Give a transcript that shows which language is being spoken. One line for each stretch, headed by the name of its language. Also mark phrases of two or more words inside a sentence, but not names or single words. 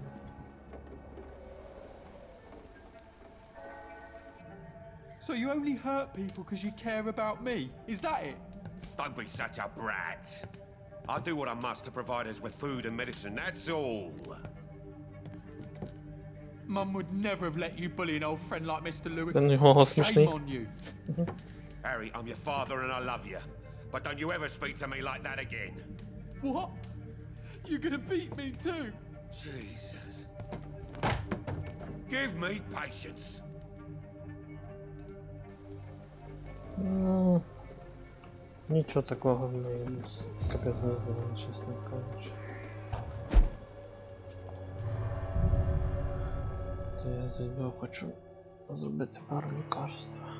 English: So you only hurt people because you care about me? Is that it? Don't be such a brat. I do what I must to provide us with food and medicine, that's all. Mum would never have let you bully an old friend like Mr. Lewis.
Ukrainian: Ten його смішний.
English: Shame on you. Harry, I'm your father and I love you. But don't you ever speak to me like that again. What? You're gonna beat me too? Jesus. Give me patience.
Ukrainian: Ну, нічого такого в неї капець не знаю, чесно кажучи. То я зайду, хочу зробити пару лікарств.